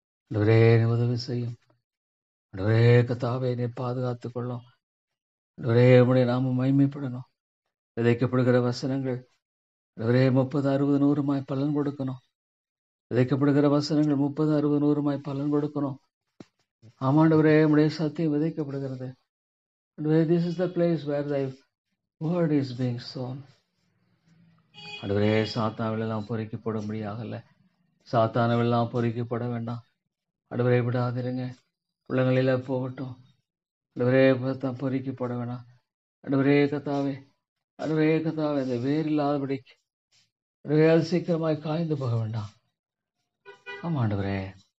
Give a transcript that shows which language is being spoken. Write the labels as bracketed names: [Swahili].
[Tamil] ஆண்டவரே உதவி செய்யும் ஆண்டவரே. கர்த்தாவே நீ பாதுகாத்துக் கொள்ளும் ஆண்டவரே. உம்முடைய நாமம் மகிமைப்படணும். விதைக்கப்படுகிற வசனங்கள் ஆண்டவரே 30, 60, 100 பலன் கொடுக்கணும். விதைக்கப்படுகிற வசனங்கள் 30, 60, 100 பலன் கொடுக்கணும். ஆமாண்டவரே உம்முடைய சத்தியம் விதைக்கப்படுகிறது. [English] This is the place where thy word is being sown. [Tamil] ஆண்டவரே சாத்தானவெல்லாம் பொறுக்கப்பட முடியாகல. சாத்தானவெல்லாம் பொறுக்கப்பட வேண்டாம் ஆண்டவரே. விடாதிருங்க. உள்ளங்களில போகட்டும் ஆண்டவரே. பொறுக்கப்பட வேண்டாம் ஆண்டவரே. கர்த்தாவே அந்த வேறு இல்லாதபடிக்கு அது சீக்கிரமாய் காய்ந்து போக வேண்டாம். ஆமா ஆண்டவரே.